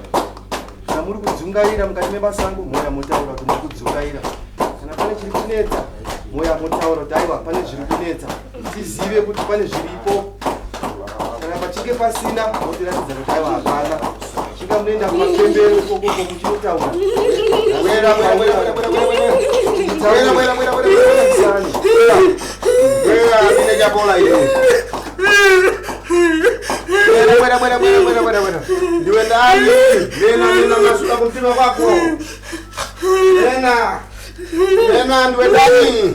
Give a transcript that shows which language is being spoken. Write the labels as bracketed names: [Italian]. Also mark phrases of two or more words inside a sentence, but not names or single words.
[Shona] Kana muri kudzungaira mukati memasango moya motaura kuti muri kudzungaira. Kana pane chiri kunetsa moya motaura kuti aiwa pane zviri kunetsa. Tizive kuti pane zviripo. Kana pachinge pasina motiratidza kuti aiwa hapana. Chinga munoenda kumapembero ukoko muchinotaura. Ndiwe ndani? [North Ndebele] Nena masuka kumtima kwako. Nena ndiwe ndani?